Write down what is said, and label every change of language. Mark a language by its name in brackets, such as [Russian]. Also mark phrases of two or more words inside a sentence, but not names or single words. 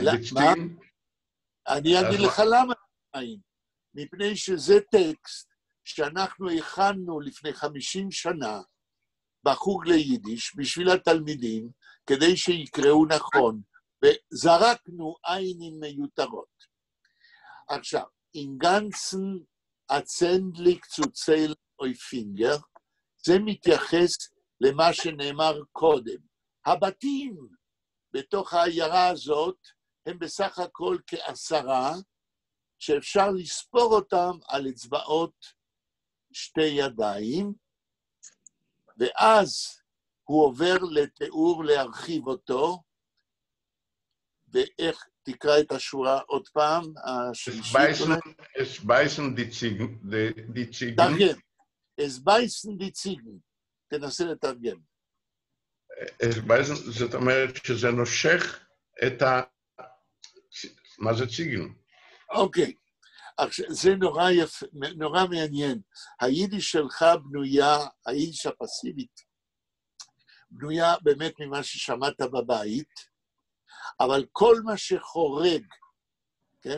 [Hebrew] מה? אני אגיד לך למה אין עין. מפני שזה טקסט שאנחנו הכנו לפני 50 שנה בחוג ליידיש בשביל התלמידים, כדי שיקראו נכון, וזרקנו עינים מיותרות. עכשיו, [Yiddish] in ganzen אצנדליק צוצל אוי פינגר, [Hebrew] זה מתייחס למה שנאמר קודם. הבתים בתוך העיירה הזאת הם בסך הכל כ10, שאפשר לספור אותם על אצבעות שתי ידיים, ואז הוא עובר לתיאור להרחיב אותו, ואיך תקרא את השורה עוד פעם, [Yiddish] Es beißen die Ziegen. [Hebrew] תרגם. [Yiddish] Es beißen die Ziegen. [Hebrew] תנסה לתרגם. [Yiddish] Es beißen, [Hebrew] זאת אומרת שזה נושך את ה... מה זה ציגן? אוקיי. זה נורא מעניין. היידיש שלך בנויה, היידיש הפסיבית, בנויה באמת ממה ששמעת בבית, אבל כל מה שחורג, כן?